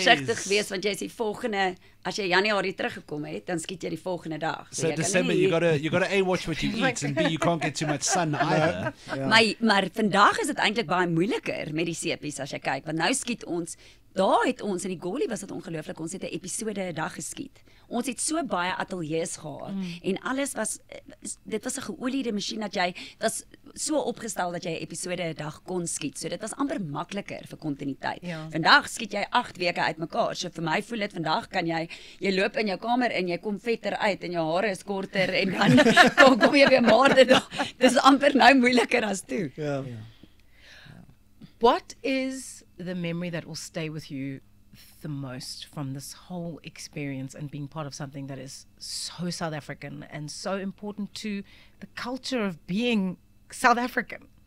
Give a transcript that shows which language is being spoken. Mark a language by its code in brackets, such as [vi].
[af] versigtig wees want jy is die volgende as jy Januarie teruggekom het, dan skiet jy die volgende dag. So jy kan [en] December, [af] nie- [en] you gotta A, watch what you eat, and B, you can't get too much sun either. [af] Maar vandag is dit eintlik baie moeiliker met die sepies as jy kyk, want nou skiet ons. Daar het ons in die Goli was dit ongelooflik. Ons het 'n episode 'n dag geskiet. Ons het so baie ateljee's gehad en alles was dit was 'n geoliede masjien dat jy was so opgestel dat jy 'n episode 'n dag kon skiet. So dit was amper makliker vir kontinuïteit. Ja. Vandag skiet jy 8 weke uitmekaar. So vir my voel dit vandag kan jy loop in jou kamer en jy kom vetter uit en jou hare is korter en dan kom jy weer maarder. Dis amper nou moeiliker as toe. [en] Yeah. What is the memory that will stay with you the most from this whole experience and being part of something that is so South African and so important to the culture of being South African?